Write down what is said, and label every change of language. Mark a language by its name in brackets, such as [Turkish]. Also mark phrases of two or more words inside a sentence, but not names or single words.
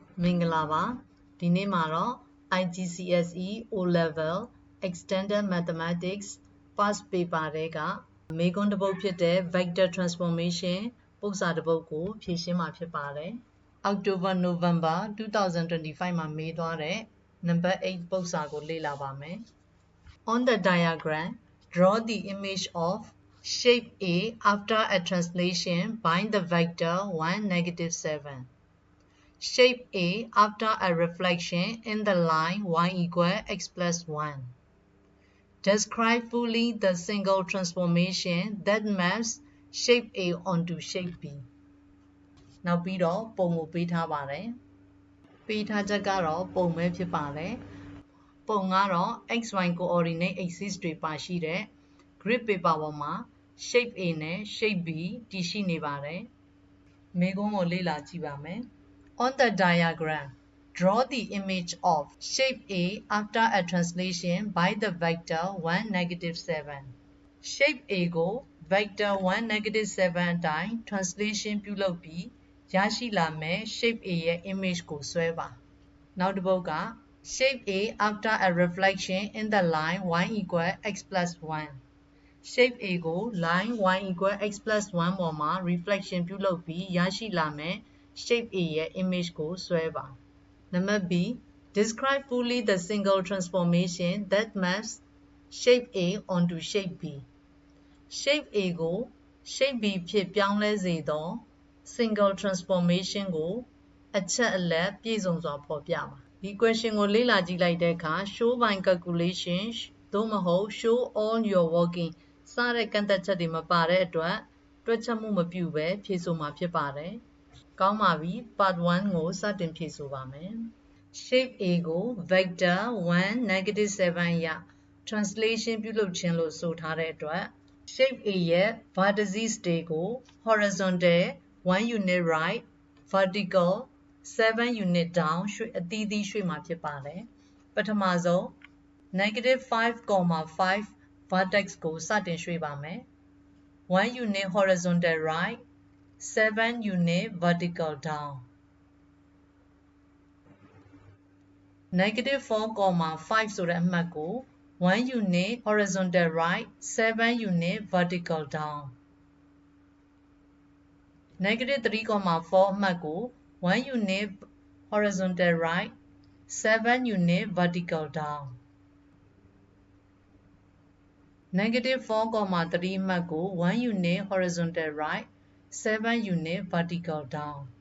[Burmese] မင်္ဂလာပါဒီနေ့မှာတော့ IGCSE O Level [English] Extended Mathematics Past Paper [Burmese] တွေကမေးခွန်းတစ်ပုဒ် ဖြစ်တဲ့ [English] Vector Transformation [Burmese] ပုဒ်စာတစ်ပုဒ်ကိုဖြေရှင်းမှာဖြစ်ပါတယ် [English] October November [Burmese] 2025 မှာမေးသွားတဲ့ [English] Number 8 [Burmese] ပုဒ်စာကိုလေ့လာပါမယ် [English] On the diagram draw the image of shape A after a translation by the vector 1, -7 Shape A after a reflection in the line y equal x plus 1. Describe fully the single transformation that maps shape A onto shape B. [Burmese] နောက်ပြီးတော့ပုံကိုပေးထားပါတယ်ပေးထားချက်ကတော့ပုံပဲဖြစ်ပါတယ်ပုံကတော့ [English] xy coordinate axis [Burmese] တွေပါရှိတဲ့ [English] grid paper [Burmese] ပေါ်မှာ [English] shape A [Burmese] နဲ့ [English] shape B [Burmese] တည်ရှိနေပါတယ်မေးခွန်းကိုလေ့လာကြည့်ပါမယ် [English] On the diagram, draw the image of shape A after a translation by the vector 1, -7. Shape A [Burmese] ကို [English] vector 1, -7 [Burmese] အတိုင်း translation ပြုလုပ်ပြီးရရှိလာမယ့် [English] shape A [Burmese] ရဲ့ image ကိုဆွဲပါနောက်တစ်ပုဒ်က [English] shape A after a reflection in the line y equal x plus 1. Shape A [Burmese] ကို [English] line y equal x plus 1 [Burmese] ပေါ်မှာ reflection ပြုလုပ်ပြီးရရှိလာမယ့် [English] shape A [Burmese] ရဲ့ image ကိုဆွဲပါ [English] Number B Describe fully the single transformation that maps shape A onto shape B Shape A [Burmese] ကို [English] shape B [Burmese] ဖြစ်ပြောင်းလဲစေသော [English] single transformation [Burmese] ကိုအချက်အလက်ပြည့်စုံစွာဖော်ပြပါဒီ question ကိုလေ့လာကြည့်လိုက်တဲ့အခါ [English] show by calculation [Burmese] သို့မဟုတ် [English] show all your working [Burmese] စတဲ့ကန့်သက်ချက်တွေမပါတဲ့အတွက်တွက်ချက်မှုမပြုဘဲဖြေဆိုမှာဖြစ်ပါတယ်ကောင်းပါပြီ [English] part 1 [Burmese] ကိုစတင်ဖြေဆိုပါမယ် [English] shape A [Burmese] ကို [English] vector 1, -7 [Burmese] အရ translation ပြုလုပ်ခြင်းလို့ဆိုထားတဲ့အတွက် [English] shape A [Burmese] ရဲ့ vertices တွေကို [English] horizontal 1 unit right vertical 7 unit down [Burmese] အသီးသီးရွှေ့မှာဖြစ်ပါတယ်ပထမဆုံး [English] -5,5 vertex [Burmese] ကိုစတင်ရွှေ့ပါမယ် [English] 1 unit horizontal right 7 unit vertical down -4,5 [Burmese] ဆိုတဲ့အမှတ်ကို [English] 1 unit horizontal right 7 unit vertical down -3,4 အမှတ်ကို1 unit horizontal right 7 unit vertical down -4,3 အမှတ်ကို1 unit horizontal right 7 unit vertical down